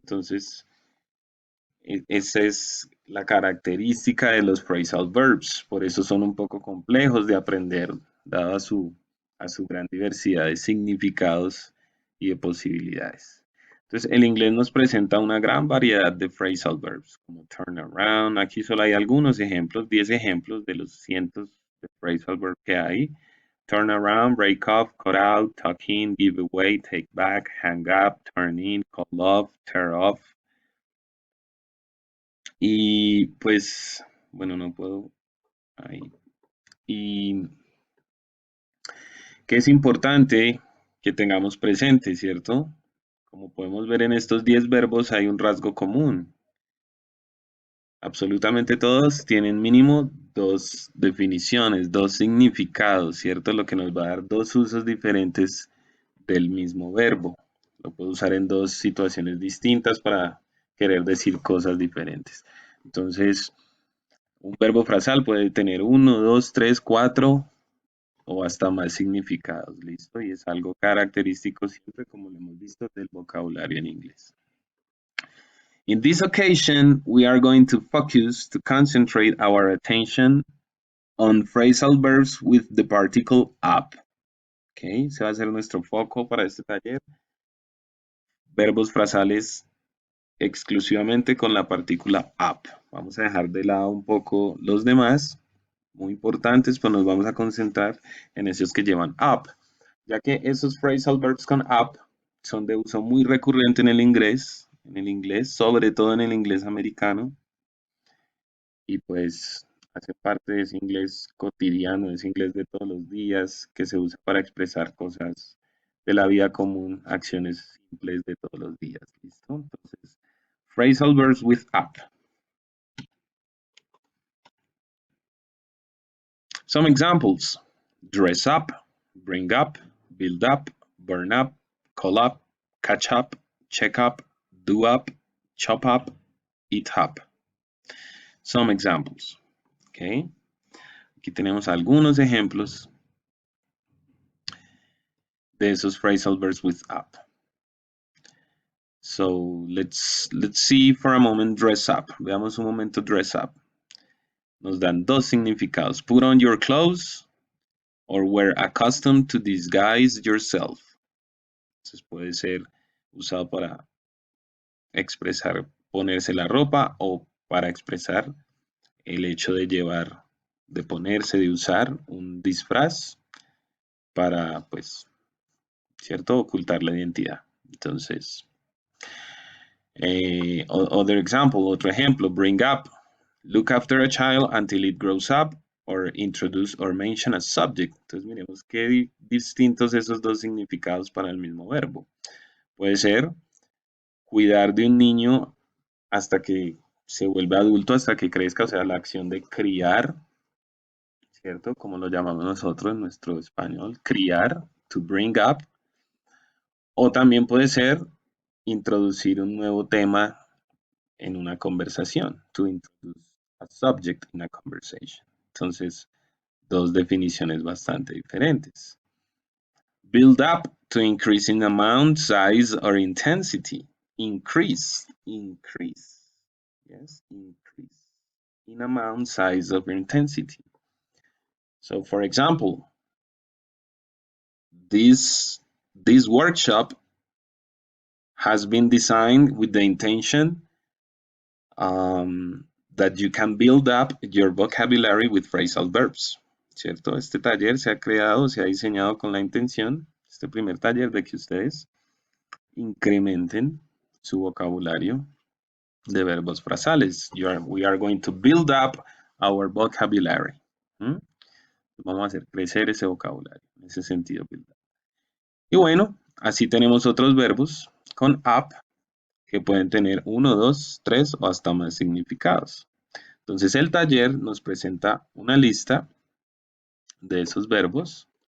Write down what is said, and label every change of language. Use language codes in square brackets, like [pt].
[es] Entonces, esa es la característica de los phrasal verbs, por eso son un poco complejos de aprender, dado a su gran diversidad de significados y de posibilidades. Entonces, el inglés nos presenta una gran variedad de phrasal verbs, como turn around. Aquí solo hay algunos ejemplos, 10 ejemplos de los cientos de phrasal verbs que hay. [en] Turn around, break off, cut out, tuck in, give away, take back, hang up, turn in, call off, tear off. [es] Y pues, bueno, no puedo. Ahí. Y que es importante que tengamos presente, ¿cierto? Como podemos ver en estos 10 verbos hay un rasgo común. Absolutamente todos tienen mínimo dos definiciones, dos significados, ¿cierto? Lo que nos va a dar dos usos diferentes del mismo verbo. Lo puedo usar en dos situaciones distintas para querer decir cosas diferentes. Entonces, un verbo frasal puede tener uno, dos, tres, cuatro o hasta más significados, ¿listo? Y es algo característico siempre, como lo hemos visto, del vocabulario en inglés. [en] In this occasion, we are going to focus to concentrate our attention on phrasal verbs with the particle up. [es] Okay, se va a hacer nuestro foco para este taller. Verbos frasales exclusivamente con la partícula up. Vamos a dejar de lado un poco los demás, muy importantes, pues nos vamos a concentrar en esos que llevan up, ya que esos phrasal verbs con up son de uso muy recurrente en el inglés, sobre todo en el inglés americano, y pues hace parte de ese inglés cotidiano, ese inglés de todos los días que se usa para expresar cosas de la vida común, acciones simples de todos los días. ¿Listo? [en] Entonces, phrasal verbs with up. Some examples: dress up, bring up, build up, burn up, call up, catch up, check up, do up, chop up, eat up. Some examples. Okay. [es] Aquí tenemos algunos ejemplos de esos phrasal verbs with up. [en] So let's see for a moment dress up. [es] Veamos un momento dress up. Nos dan dos significados. [en] Put on your clothes or wear accustomed to disguise yourself. [es] Entonces puede ser usado para expresar ponerse la ropa o para expresar el hecho de llevar, de ponerse, de usar un disfraz para, pues, ¿cierto? Ocultar la identidad. Entonces, otro ejemplo, [en] bring up, look after a child until it grows up, or introduce or mention a subject. [es] Entonces miremos qué distintos esos dos significados para el mismo verbo. Puede ser cuidar de un niño hasta que se vuelve adulto, hasta que crezca, o sea, la acción de criar, ¿cierto? Como lo llamamos nosotros en nuestro español, criar, to bring up. O también puede ser introducir un nuevo tema en una conversación, [en] to introduce a subject in a conversation. [es] Entonces, dos definiciones bastante diferentes. [en] Build up, to increase in amount, size, or intensity. Increase, yes, increase in amount, size, or intensity. So, for example, this workshop has been designed with the intention that you can build up your vocabulary with phrasal verbs, ¿cierto? [es] Este taller se ha creado, se ha diseñado con la intención, este primer taller, de que ustedes incrementen su vocabulario de verbos frasales. [en] We are going to build up our vocabulary. [es] Vamos a hacer crecer ese vocabulario, en ese sentido. Y bueno, así tenemos otros verbos con up que pueden tener uno, dos, tres o hasta más significados. Entonces el taller nos presenta una lista de esos verbos.